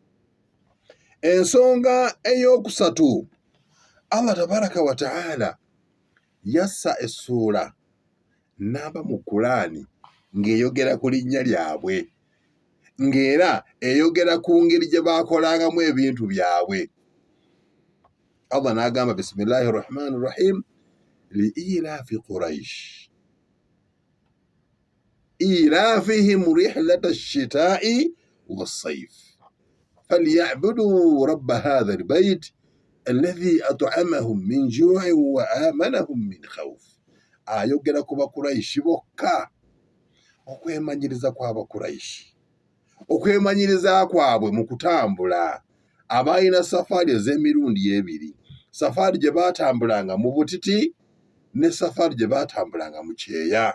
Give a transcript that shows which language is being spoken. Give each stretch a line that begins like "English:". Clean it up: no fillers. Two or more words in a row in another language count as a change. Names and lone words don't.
Ganda: Ensonga ey'okusatu,
Arabic: الله تبارك وتعالى
Ganda: yassa essuula n'aba mu Qur'ani ng'eyogera ku linnya lyabwe, ng'era eyogera ku ngeri gye baakolangamu ebintu byabwe.
Arabic: Allah n'agamba بسم الله الرحمن الرحيم لإيلاف قريش إيلافهم رحلة الشتاء والصيف فليعبدوا رب هذا البيت الذي أطعمهم من جوع وآمنهم من خوف.
Ganda: ayogera ku Bakuraishi bokka. Okwemanyiriza kw'Abakuraishi, okwemanyiriza kwabwe mu kutambula, abalina safari ez'emirundi ebiri, safari gye baatambulanga mu butiti ne safari gye baatambulanga mu kyeya.